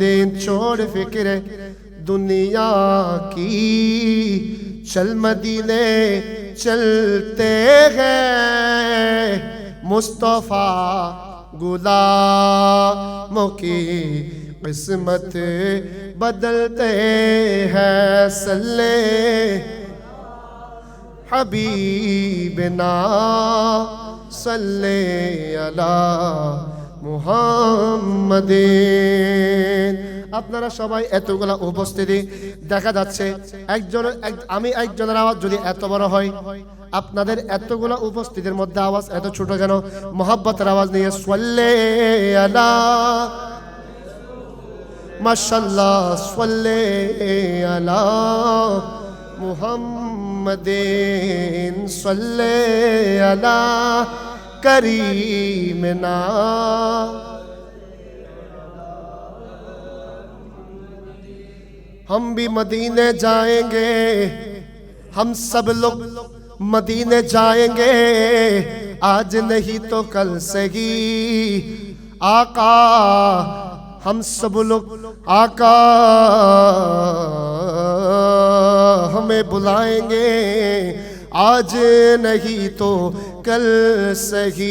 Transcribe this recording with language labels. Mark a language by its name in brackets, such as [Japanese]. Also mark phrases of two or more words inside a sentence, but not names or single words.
[Urdu] چھوڑ فکر دنیا کی چل مدینے چلتے ہیں، مصطفیٰ غلاموں کی قسمت بدلتے ہیں. [Arabic] صلی حبیبنا صلی علی محمد. [Bangla] আপনারা সবাই এতগুলা উপস্থিতি দেখা যাচ্ছে আমি একজনের আওয়াজ যদি এত বড় হয়, আপনাদের এতগুলা উপস্থিতির মধ্যে আওয়াজ এত ছোট কেন? মোহাব্বতের আওয়াজ নিয়ে [Arabic] صلِّ على ما شاء الله صلِّ على محمدٍ صلِّ على كريمنا. [Urdu] ہم بھی مدینے جائیں گے، ہم سب لوگ مدینے جائیں گے، آج نہیں تو کل سے ہی. آقا ہم سب لوگ آقا ہمیں بلائیں گے، آج نہیں تو کل سے ہی.